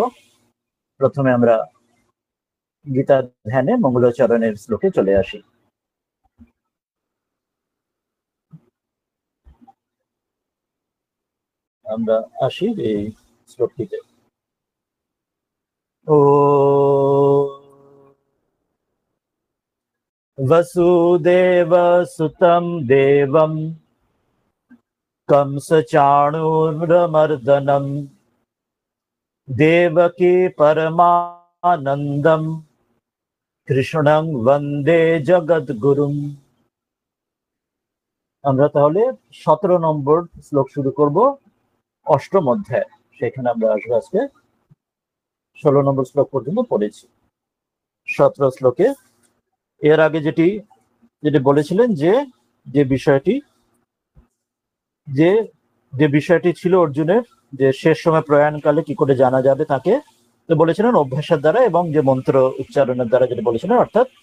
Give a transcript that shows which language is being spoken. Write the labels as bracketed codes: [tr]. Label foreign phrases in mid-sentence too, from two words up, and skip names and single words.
[bn] প্রথমে আমরা গীতার ধ্যানে মঙ্গলাচরণের শ্লোকে চলে আসি। আমরা আসি এই শ্লোকটিতে। [sa] ও वसुदेव सुतं देवं कंसचाणूरमर्दनं देवकी परमानन्दं কৃষ্ণং বন্দে জগদ্গুরুম। [bn] আমরা তাহলে 17 নম্বর শ্লোক শুরু করব অষ্টম অধ্যায়। সেখানে আমরা আসবো। আজকে 16 নম্বর শ্লোক পর্যন্ত পড়েছি। 17 শ্লোকে এর আগে যেটি বলেছিলেন যে বিষয়টি ছিল অর্জুনের, যে শেষ সময় প্রয়াণকালে কি করে জানা যাবে তাকে, তো বলেছিলেন অভ্যাসের দ্বারা এবং যে মন্ত্র উচ্চারণের দ্বারা, যেটা বলেছিলেন অর্থাৎ